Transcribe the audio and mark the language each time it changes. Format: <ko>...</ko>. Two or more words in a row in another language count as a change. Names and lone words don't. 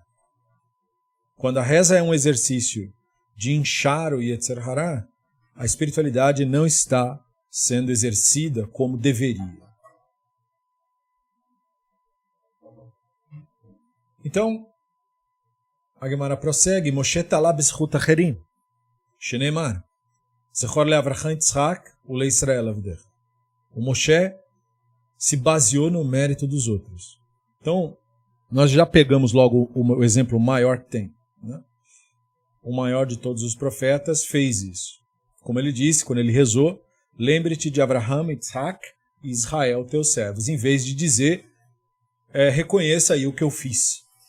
<pt>Quando a reza é um exercício de inchar o</pt> <he>יצר הרע,</he> <pt>a espiritualidade não está sendo exercida como deveria. Então, a Guemará prossegue,</pt> <he>משה תלה בזכות אחרים, שנאמר, זכור לאברהם יצחק ולישראל עבדך.</he> <pt>O Moshe se baseou no mérito dos outros. Então, nós já pegamos logo o exemplo maior que tem, né? O maior de todos os profetas fez isso. Como ele disse, quando ele rezou, lembre-te de Avraham, Yitzhak e Israel, teus servos, em vez de dizer reconheça aí o que eu fiz.</pt>